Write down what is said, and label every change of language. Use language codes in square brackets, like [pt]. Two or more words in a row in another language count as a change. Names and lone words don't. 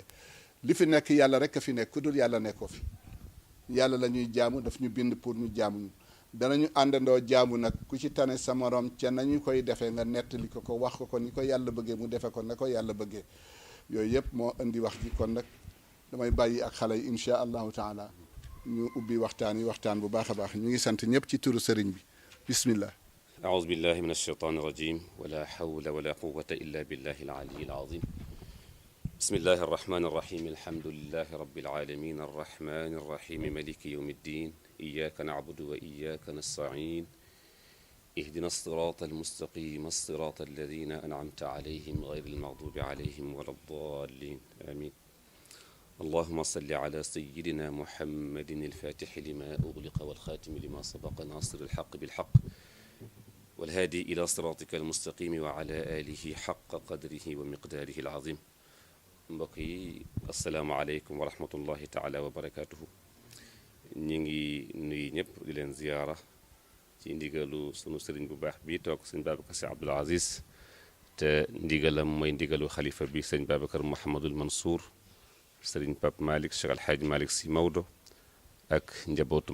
[wo] li fi nekk yàlla rek a fi nekk ku dul yàlla nekkoo fi yàlla la ñuy jaamu daf ñu bind pour ñu jaamu ñu danañu àndandoo jaamu nag ku ci tane sa morom ca nañu koy defee nga nettali ko wax ko ni ko yàlla bëggee mu defe ko na ko yàlla bëggee yooyu yëpp moo indi wax ji kon nag damay bàyyi ak xale yi [ar] إن شاء الله تعالى [wo] ñu ubbi waxtaan bu baax a baax ñu ngi sant ñëpp ci turu sëriñ bi bismillah [ar] أعوذ بالله من الشيطان الرجيم ولا حول ولا قوة إلا بالله العلي العظيم بسم الله الرحمن الرحيم الحمد لله رب العالمين الرحمن الرحيم مالك يوم الدين إياك نعبد وإياك نستعين اهدنا الصراط المستقيم الصراط الذين أنعمت عليهم غير المغضوب عليهم ولا الضالين آمين اللهم صل على سيدنا محمد الفاتح لما أغلق والخاتم لما سبق ناصر الحق بالحق والهادي إلى صراطك المستقيم وعلى آله حق قدره ومقداره العظيم. [wo] mbokk yi [ar] السلام عليكم ورحمة الله تعالى وبركاته. [wo] ñu ngi nuyu ñëpp di leen ziyaara ci ndigalu sunu sëriñ bu baax bii toog sëñ Babacar Sy Abdoul Aziz te ndigalam mooy ndigalu xalifa bi sëñ Babacar Mouhamadul Mansour sëriñ Pape Malick Cheikh El Hadj Malick Sy Maodo ak njabootu